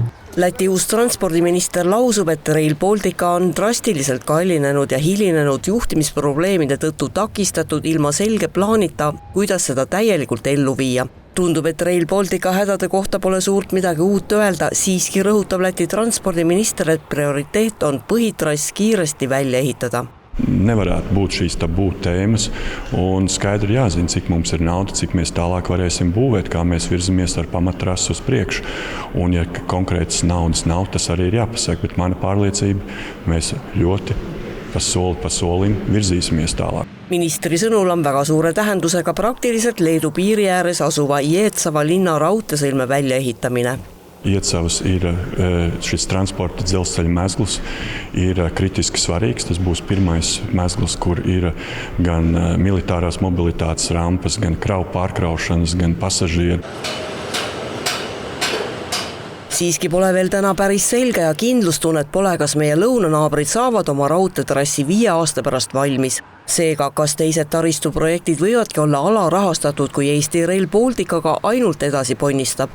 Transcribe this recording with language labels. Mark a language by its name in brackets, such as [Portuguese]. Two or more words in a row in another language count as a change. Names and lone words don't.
[Estonian] Läti uus transpordiminister lausub, et Rail Baltica on drastiliselt kallinenud ja hilinenud juhtimisprobleemide tõttu takistatud ilma selge plaanita, kuidas seda täielikult ellu viia. Tundub, et Rail Baltica hädade kohta pole suurt midagi uut öelda, siiski rõhutab Läti transpordiminister, et prioriteet on põhitrass kiiresti välja ehitada. [Latvian] Nevarētu būt šīs tabū tēmas un skaidri jāzina, cik mums ir nauda, cik mēs tālāk varēsim būvēt, kā mēs virzamies ar pamatrasu uz priekšu. Un ja konkrētas naudas nav, tas arī ir jāpasaka, bet mana pārliecība, mēs ļoti soli pa solim virzīsimies tālāk. [Estonian] Ministri sõnul on väga suure tähendusega praktiliselt Leedu piiri ääres asuva Ietsava linna raudteesõlme väljaehitamine. [Latvian] Iecavas ir šis transporta dzelzceļa mezgls ir kritiski svarīgs. Tas būs pirmais mezgls, kur ir gan militārās mobilitātes rampas, gan kravu pārkraušanas, gan pasažieru. [Estonian] Siiski pole veel täna päris selge ja kindlustunnet pole, kas meie lõunanaabrid saavad oma raudteetrassi 5 aasta pärast valmis. Seega, kas teised taristuprojektid võivadki olla alarahastatud, kui Eesti Rail Balticaga ainult edasi ponnistab?